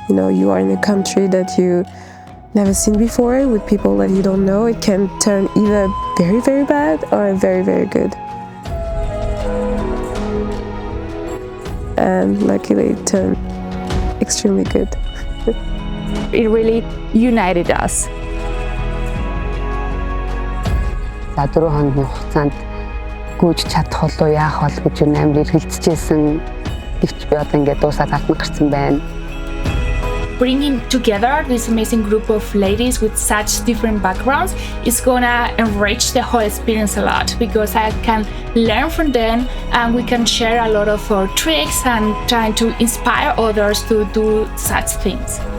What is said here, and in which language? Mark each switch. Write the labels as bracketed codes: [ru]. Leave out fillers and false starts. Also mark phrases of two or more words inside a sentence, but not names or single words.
[en] You know, you are in a country that you never seen before with people that you don't know. It can turn either very, very bad or very, very good. And luckily it turned extremely good. It really united us. [mn] За 4 хоногийн хугацаанд гүйж чадах болов яах бол гэж амар эргэлзэжсэн. Гэвч би одоо ингээд дуусаад алтан гарсан байна. [en] Bringing together this amazing group of ladies with such different backgrounds is gonna enrich the whole experience a lot, because I can learn from them and we can share a lot of our tricks and trying to inspire others to do such things.